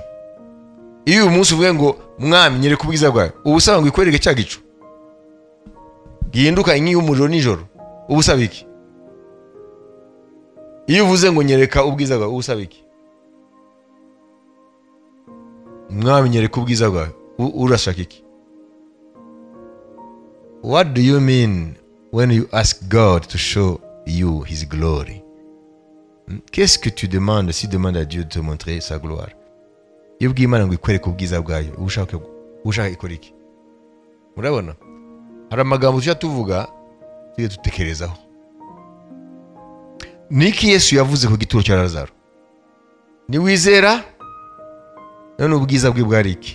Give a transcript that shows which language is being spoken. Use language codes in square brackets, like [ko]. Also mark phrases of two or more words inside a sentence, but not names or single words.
[rw] Iyo uyu munsi uvuge ngo mwami nyereka ubwiza bwawe, ubusaba ngo ikwereke cya gicu gihinduka nk'iy'umuriro nijoro, ubusaba iki? Iyo uvuze ngo nyereka ubwiza bwawe, ubusaba iki? Mwami nyereka ubwiza bwawe, urashaka iki? [en] What do you mean when you ask God to show you his glory? [fr] Qu'est-ce que tu demandes si demande à Dieu de te montrer sa gloire? [rw] Iyo bw'Imana ngo ikwereke ubwiza bwayo, ushaka ikora iki? Murabona? Hari amagambo tujya tuvuga tujye dutekerezaho. Niki Yesu yavuze ku gituro cya Lazaro? Ni wizera? None ubwiza bwe bwari iki?